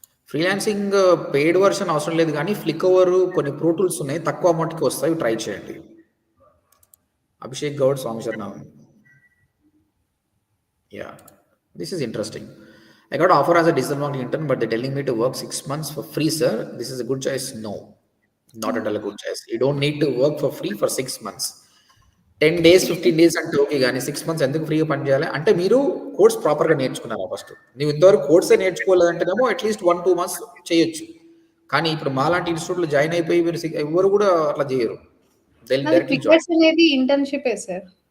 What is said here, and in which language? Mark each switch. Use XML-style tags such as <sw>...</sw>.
<te>Freelancing paid version అవసరం లేదు, కానీ ఫ్లిక్ ఓవర్ కొన్ని ప్రో టూల్స్ ఉన్నాయి, తక్కువ అమౌంట్కి వస్తాయి, ట్రై చేయండి. అభిషేక్ గౌడ్, స్వామి శరణం.</te> <en>Yeah, this is interesting. I got offer as a digital marketing intern, but they're telling me to work 6 months for free, sir. This is a good choice. No, not at all a good choice. You don't need to work for free for 6 months.</en> <te>10 days 15 days అంటే okay, కానీ 6 months ఎందుకు ఫ్రీగా పని చేయాలి అంటే మీరు course ప్రాపర్గా నేర్చుకున్నారా ఫస్ట్? నువ్వు ఇంతవరకు కోర్సే నేర్చుకోలేదంటేనేమో అట్లీస్ట్ 1-2 months చేయొచ్చు. కానీ ఇప్పుడు మాలాంటి ఇన్స్టిట్యూట్లో జాయిన్ అయిపోయి మీరు ఎవరు కూడా అట్లా చేయరు. క్వికర్స్ అనేది ఇంటర్న్షిప్ సార్.</te>